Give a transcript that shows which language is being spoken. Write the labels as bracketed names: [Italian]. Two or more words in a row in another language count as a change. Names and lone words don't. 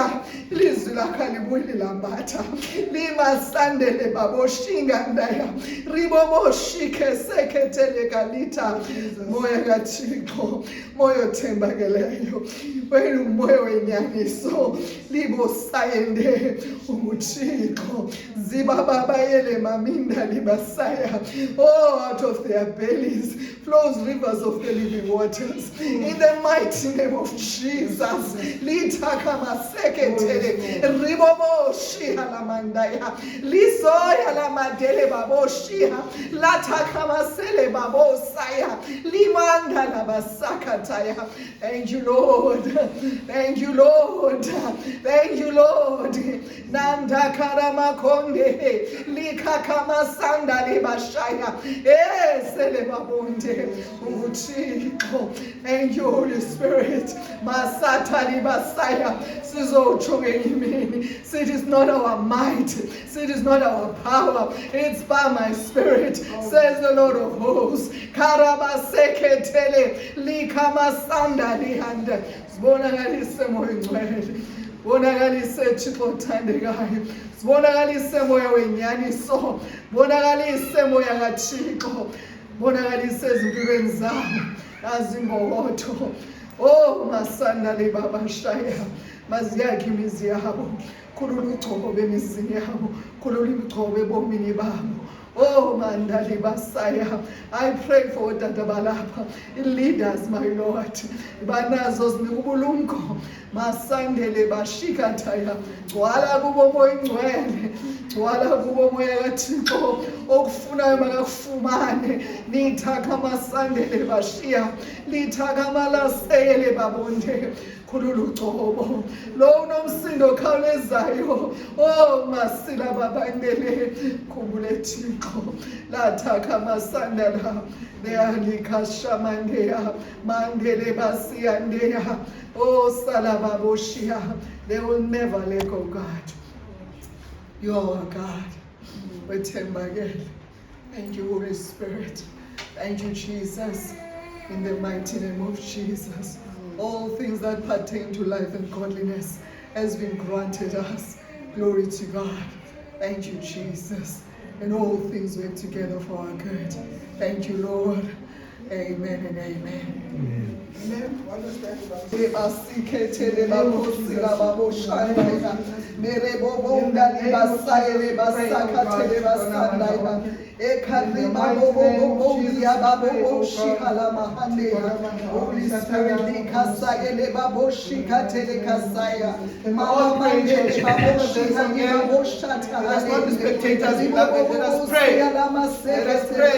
[Xhosa] Lizwi lakha libuyile lambatha limasandele baboshinga ndaya riboboshike seketele kalita moya kaThixo moya othembakeleyo wena umoya wenyaniso libosayende uThixo zibababayele maminda libasaya. [English] Oh, out of their bellies flows rivers of the living waters. In the mighty name of Jesus. Litaka maseketele riboboshi halamandaya lisoya lamadele baboshiha lataka masele babosaya limanda labasakataya. Thank you, Lord. Thank you, Lord. Thank you, Lord. Nanda karamakonde likakama sanda libashaya esele babonde uThixo. Thank you, Holy Spirit. Masata libasaya [Xhosa] sizotsho ngelimini. [English] It is not our might, it is not our power, it's by my Spirit, says the Lord of hosts. Karabaseketele likamasanda lihanda. [Xhosa] Sibonakalise moya ngcwele, bonakalise Thixo othandekayo, sibonakalise moya wenyaniso, bonakalise moya kaThixo, bonakalise ezimpilweni zabo azingowotho. Oh, masanda libabashaya maziyakhe imizi yabo, khulula ugcobo bemizini yabo, khulula ugcobo ebomini babo. Oh, Mandali Basaya, [English] I pray for Tatabalapa, leaders, my Lord. Banazos Nubulunko, Masandele Bashikataya, Wala Bubomo Ingwele, Wala Bubomo Yatiko, Okfuna Magafumane, Nitaka Masandele Bashia, Litaka Malasele Babonde. Kululu tobo lo nomsindo khawulezayo oh masila babandele [Xhosa] khumbule Thixo lathaka masandala leyalikashamandeya mandele basiyandeya oh salababoshiya. [English] They will never let go, God. You are our God. Wethembakele. Thank you, Holy Spirit. Thank you, Jesus. In the mighty name of Jesus. All things that pertain to life and godliness has been granted us. Glory to God. Thank you, Jesus. And all things work together for our good. Thank you, Lord. Amen and amen. Amen. Ekarima bobo ya babo shikala mahande Holy Spirit likasayele babo shikatele kasaya mama mande babo shikala babo shata. Let us not be spectators, beloved. Let us pray. Let us pray.